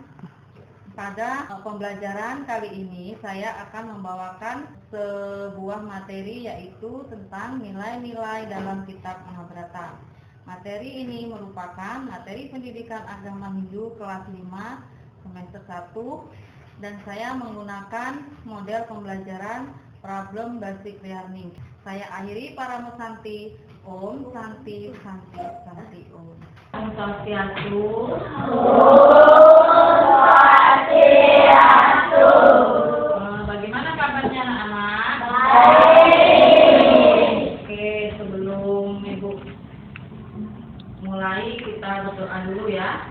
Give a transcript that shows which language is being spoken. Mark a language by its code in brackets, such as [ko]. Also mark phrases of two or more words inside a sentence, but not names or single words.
[id] Pada pembelajaran kali ini saya akan membawakan sebuah materi yaitu tentang nilai-nilai dalam kitab Mahabharata. Materi ini merupakan materi pendidikan agama Hindu kelas 5 semester 1 dan saya menggunakan model pembelajaran [en] problem basic learning. [id] Saya akhiri para mesanti. [sa] Om Santi Santi Santi Om. Om Swastiastu. [id] Bagaimana kabarnya anak-anak? Baik. Oke, sebelum Ibu mulai kita berdoa dulu ya.